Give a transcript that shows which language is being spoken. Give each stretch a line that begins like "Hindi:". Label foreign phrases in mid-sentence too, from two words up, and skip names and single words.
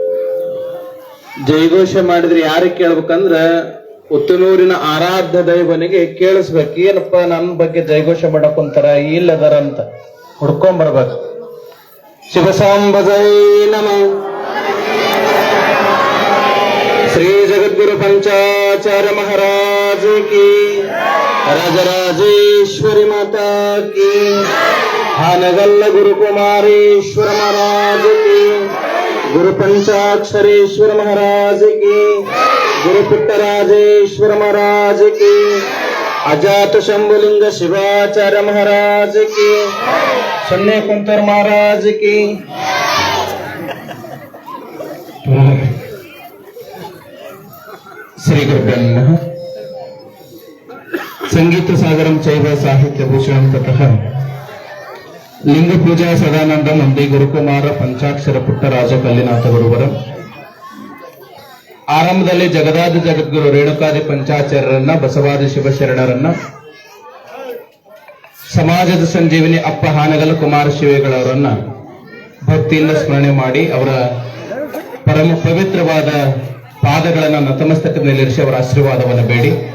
Kannada: ಜೈಘೋಷ ಮಾಡಿದ್ರೆ ಯಾರಿಗೆ ಕೇಳ್ಬೇಕಂದ್ರ ಉತ್ತನೂರಿನ ಆರಾಧ್ಯ ದೈವನಿಗೆ ಕೇಳಿಸ್ಬೇಕು. ಏನಪ್ಪ ನನ್ನ ಬಗ್ಗೆ ಜೈಘೋಷ ಮಾಡಕ್ ಕುಂತಾರ ಇಲ್ಲದಾರ ಅಂತ ಹುಡ್ಕೊಂಡ್ ಬರ್ಬೇಕು.
Sanskrit: ಶಿವಸಾಂಬಜೈ ನಮಃ.
Hindi: ಶ್ರೀ ಜಗದ್ಗುರು पंचाचार्य महाराज की, राजराजेश्वरी माता की, हानगल्ल गुरु कुमारेश्वर महाराज की, गुरु पंचाक्षरेश्वर महाराज की, गुरु पुट्टराजेश्वर महाराज की, अजात शंभुलिंग शिवाचार्य महाराज की, सन्ने कुंतर महाराज की.
Sanskrit: ಶ್ರೀ ಗುರುಭ್ಯೋ ನಮಃ. ಸಂಗೀತ ಸಾಗರಂ ಚೈವ ಸಾಹಿತ್ಯ ಭೂಷಣಂ ತತಃ ಲಿಂಗ ಪೂಜಾ ಸದಾನಂದ ಮಂದಿ ಗುರುಕುಮಾರ ಪಂಚಾಕ್ಷರ ಪುಟ್ಟರಾಜ ಕಲ್ಲಿನಾಥ ಗುರುವರ
Kannada: ಆರಂಭದಲ್ಲಿ ಜಗದಾದಿ ಜಗದ್ಗುರು ರೇಣುಕಾದಿ ಪಂಚಾಚಾರ್ಯರನ್ನ, ಬಸವಾದಿ ಶಿವಶರಣರನ್ನ, ಸಮಾಜದ ಸಂಜೀವಿನಿ ಅಪ್ಪ ಹಾನಗಲ್ ಕುಮಾರ ಶಿವೇಗಳವರನ್ನ ಭಕ್ತಿಯಿಂದ ಸ್ಮರಣೆ ಮಾಡಿ ಅವರ ಪರಮ ಪವಿತ್ರವಾದ ಪಾದಗಳನ್ನು ನತಮಸ್ತಕದಲ್ಲಿರಿಸಿ ಅವರ ಆಶೀರ್ವಾದವನ್ನು ಬೇಡಿ,